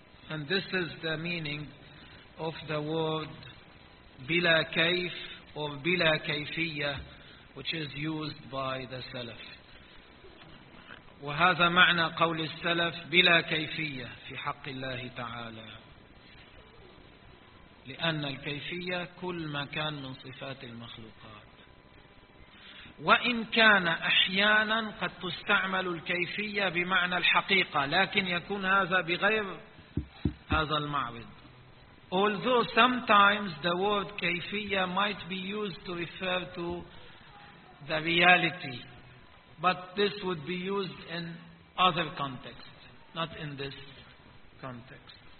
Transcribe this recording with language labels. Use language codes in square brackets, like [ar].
[en] And this is the meaning of the word bila kayf or bila kayfiyya, which is used by the Salaf. [ar] وهذا معنى قول السلف بلا كيفية في حق الله تعالى، لأن الكيفية كل ما كان من صفات المخلوقات. وإن كان أحيانا قد تستعمل الكيفية بمعنى الحقيقة، لكن يكون هذا بغير هذا المعرض. [en] Although sometimes the word كيفية might be used to refer to the reality, but this would be used in other context, not in this context.